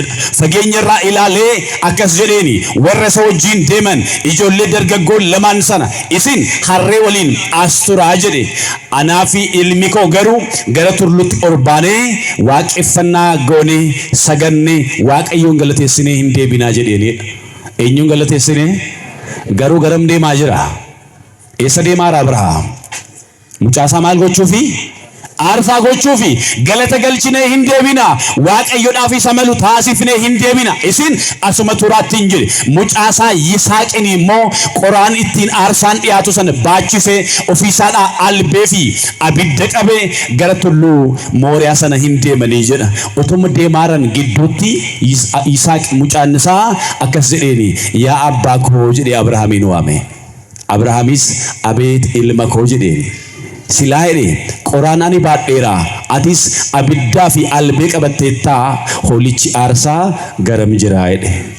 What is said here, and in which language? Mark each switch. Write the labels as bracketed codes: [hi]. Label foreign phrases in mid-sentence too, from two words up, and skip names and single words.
[om] fageenyarra ilaale akkas jedheeni warra sun jiin deeman ijoollee dargaggoon lamaan sana isin harree waliin asitturaa jedhe anaafi ilmi koo garuu gara turlutti orbaane waaqeffannaa goone saganne waaqayyoon galateessine hin deebinaa jedheeni eenyuun galateessine garuu garam deemaa jira eessa deemaa Abrahaam mucaasaa maal gochuufi aarsa gochuufi galata galchine hindeebina waaqayyoodhaaf isa malu taasifne hindeebina isin asuma turatti injiri mucaasa yisaaqin immoo qoraan ittiin aarsaan dhiyaatu sana baachise ofiisaadha albeefi abidda qabe gara tullu mooriyaa sana hindeemanii jedha utuma deemaaran gidduutti yisaaq mucaannisaa akkas jedheeni yaa abbaa koo jedhe Abrahaamin waame Abrahaamis abeet ilma koo jedheeni silaayre qoraanani baadheera atis abiddaa fi albee qabatteetta hoolichi aarsaa garam jira jedhe